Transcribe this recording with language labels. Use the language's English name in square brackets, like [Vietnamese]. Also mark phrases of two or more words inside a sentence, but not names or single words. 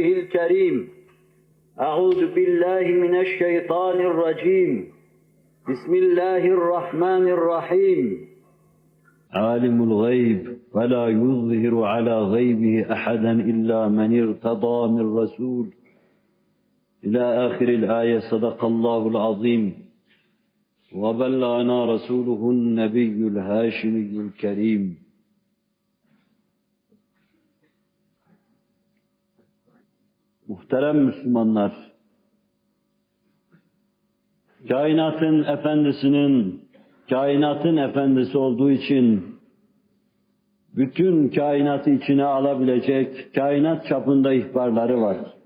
[Arabic] الكريم أعوذ بالله من الشيطان الرجيم بسم الله الرحمن الرحيم عالم الغيب ولا يظهر على غيبه أحدا إلا من ارتضى من رسول إلى آخر الآية صدق الله العظيم وبلغنا رسوله النبي الهاشمي الكريم. [Turkish] Muhterem Müslümanlar, kainatın efendisi olduğu için bütün kainatı içine alabilecek kainat çapında ihbarları var.